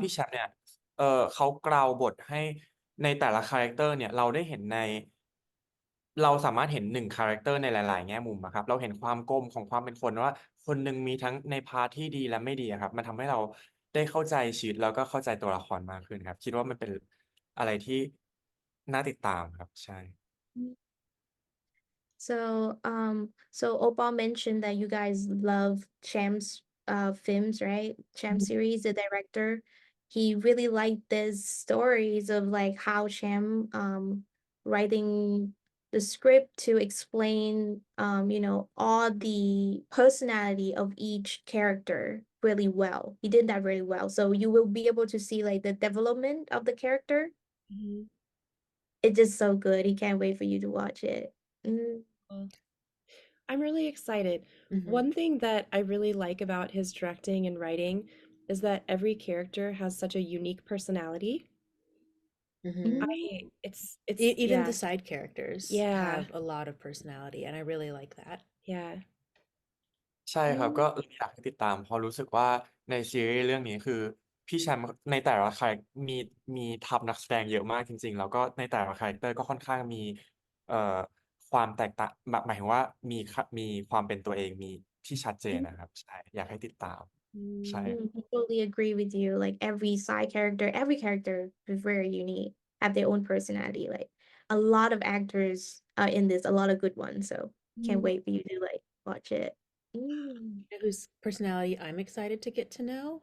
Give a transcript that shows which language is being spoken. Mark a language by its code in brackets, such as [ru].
[th] พี่แชมป์เนี่ยเขากล่าวบทให้ในแต่ละคาแรคเตอร์เนี่ยเราได้เห็นเราสามารถเห็นหนึ่งคาแรคเตอร์ในหลายๆแง่มุมอะครับเราเห็นความกลมของความเป็นคนว่าคนหนึ่งมีทั้งในพาร์ทที่ดีและไม่ดีอะครับมันทำให้เราได้เข้าใจชีวิตแล้วก็เข้าใจตัวละครมากขึ้นครับคิดว่ามันเป็นอะไรที่น่าติดตามครับใช่ [en] So Opal mentioned that you guys love Champ's films, right? Champ series, the director, he really liked these stories of like how Champ writing the script to explain all the personality of each character really well. He did that really well. So you will be able to see like the development of the character. Mhm. It's just so good. He can't wait for you to watch it. Mm. I'm really excited. Mhm. One thing that I really like about his directing and writing is that every character has such a unique personality. Mhm. It's Even the side characters yeah, have a lot of personality, and I really like that. yeah. [th] ใช่ครับก็ Mm. อยากให้ติดตามเพราะรู้สึกว่าในซีรีส์เรื่องนี้คือพี่แชมป์ในแต่ละคาแรคมีมีทัพนักแสดงเยอะมากจริงๆแล้วก็ในแต่ละคาแรคเตอร์ก็ค่อนข้างมีเอ่อความแตกต่างแบบหมายถึงว่ามีความเป็นตัวเองมีที่ชัดเจนนะครับใช่อยากให้ติดตามใช่ Mm. [en] I totally agree with you. Like every character is very unique, have their own personality. Like a lot of actors are in this, a lot of good ones. So can't Mm. wait for you to like watch it. Mm. You know whose personality I'm excited to get to know?